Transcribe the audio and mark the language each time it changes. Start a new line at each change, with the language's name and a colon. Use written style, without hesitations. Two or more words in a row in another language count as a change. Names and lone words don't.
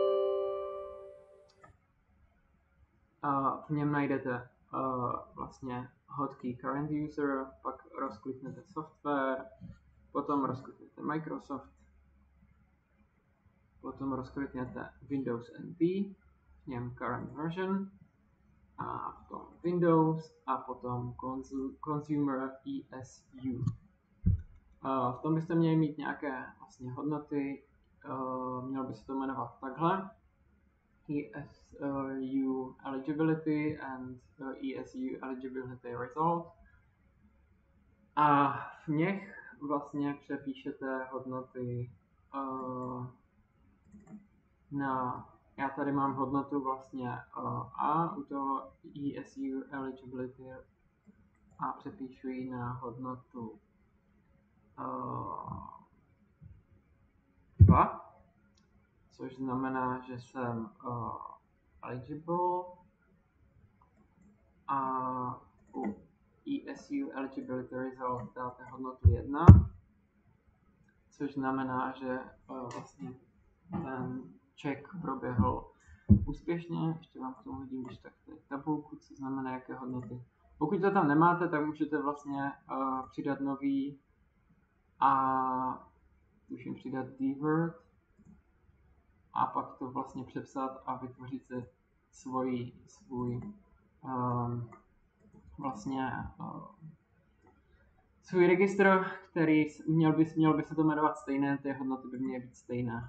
Czech: a v něm najdete vlastně
English: hotkey current user,
Czech: pak rozkliknete software, potom rozkliknete Microsoft, potom rozkliknete Windows NT, v něm
English: current version,
Czech: a potom Windows a potom
English: Consumer ESU.
Czech: V tom byste měli mít nějaké vlastně hodnoty, mělo by se to jmenovat takhle:
English: ESU eligibility and ESU eligibility result.
Czech: A v nich vlastně přepíšete hodnoty já tady mám hodnotu vlastně A u toho
English: ESU eligibility
Czech: a přepíšu ji na hodnotu 2, což znamená, že jsem eligible, a u
English: ESU eligibility result
Czech: dáte hodnotu 1, což znamená, že vlastně ten check proběhl úspěšně. Ještě vám k tomu hodím když tak tabulku, co znamená jaké hodnoty. Pokud to tam nemáte, tak můžete vlastně přidat nový a tuším přidat dword a pak to vlastně přepsat a vytvořit si svůj registr, který měl by se to jmenovat stejné, ty hodnoty by měly být stejné.